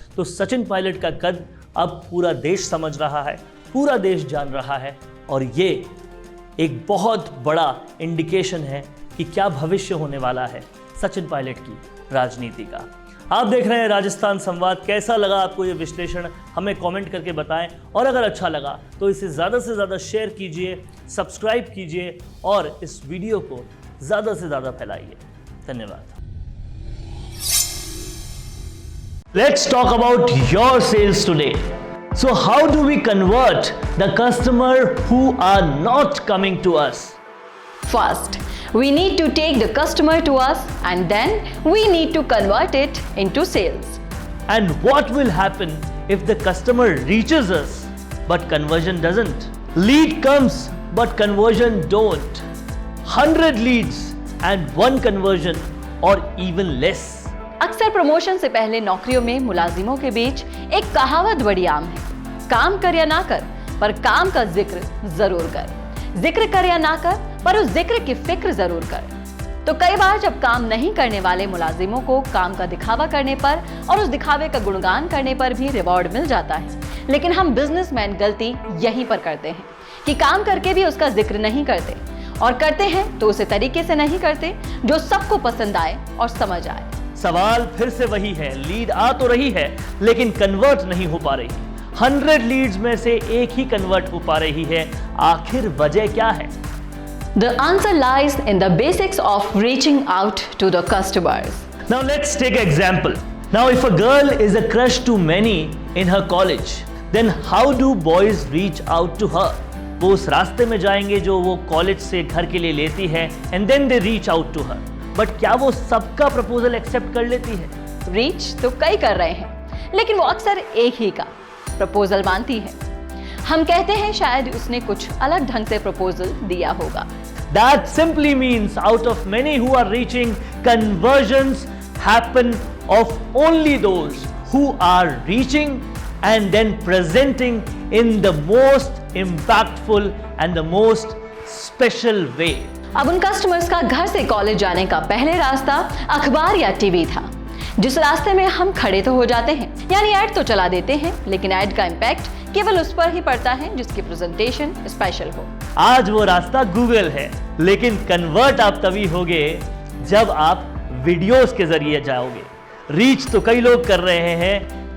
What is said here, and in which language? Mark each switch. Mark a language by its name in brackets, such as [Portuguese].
[Hindi] तो सचिन पायलट का कद अब पूरा देश समझ रहा है, पूरा देश जान रहा है, और ये एक बहुत बड़ा इंडिकेशन है कि क्या भविष्य होने वाला है सचिन पायलट की राजनीति का। आप देख रहे हैं राजस्थान संवाद। कैसा लगा आपको ये विश्लेषण, हमें कमेंट करके बताएं, और अगर अच्छा लगा तो इसे ज़्यादा से ज़्यादा शेयर कीजिए, सब्सक्राइब कीजिए और इस वीडियो को ज़्यादा से ज़्यादा फैलाइए। धन्यवाद। [English] Let's talk about your sales today. So how do we convert the customer who are not coming to us? First, we need to take the customer to us and then we need to convert it into sales. And what will happen if the customer reaches us but conversion doesn't? Lead comes but conversion don't. 100 leads and 1 conversion or even less. [Hindi] अक्सर promotion से पहले नौकरियों में मुलाजिमों के बीच एक कहावत बड़ी आम है, काम कर या ना कर पर काम का जिक्र जरूर कर, जिक्र कर या ना कर पर उस जिक्र की फिक्र जरूर कर। तो कई बार जब काम नहीं करने वाले मुलाजिमों को काम का दिखावा करने पर और उस दिखावे का गुणगान करने पर भी रिवॉर्ड मिल जाता है, लेकिन हम बिजनेसमैन गलती यहीं पर करते हैं कि काम करके भी उसका जिक्र नहीं करते, और करते हैं तो उसे तरीके से नहीं करते जो सबको पसंद आए और समझ आए। सवाल फिर से वही है, लीड आ तो रही है लेकिन कन्वर्ट नहीं हो पा रही। 100 लीड्स में से एक ही कन्वर्ट हो पा रही है, आखिर वजह क्या है? [English] The answer lies in the basics of reaching out to the customers. Now let's take an example. Now if a girl is a crush to many in her college, then how do boys reach out to her? [Hindi] वो उस रास्ते में जाएंगे जो वो college से घर के लिए लेती है, [English] and then they reach out to her. [Hindi] But क्या वो सबका प्रपोजल एक्सेप्ट कर लेती है? रीच तो कई कर रहे हैं, लेकिन वो अक्सर एक ही का प्रपोजल मानती है। हम कहते हैं शायद उसने कुछ अलग ढंग से प्रपोजल दिया होगा। [English] That simply means out of many who are reaching, conversions happen of only those who are reaching and then presenting in the most impactful and the most special way. [Hindi] अब उन कस्टमर्स का घर से college जाने का पहले रास्ता अखबार या टीवी था, जिस रास्ते में हम खड़े तो हो जाते हैं, यानी ऐड तो चला देते हैं, लेकिन ऐड का इम्पैक्ट केवल उस पर ही पड़ता है जिसकी प्रेजेंटेशन स्पेशल हो। आज वो रास्ता गूगल है, लेकिन कन्वर्ट आप तभी होगे जब आप वीडियोस के जरिए जाओगे। रीच तो कई लोग कर रहे हैं,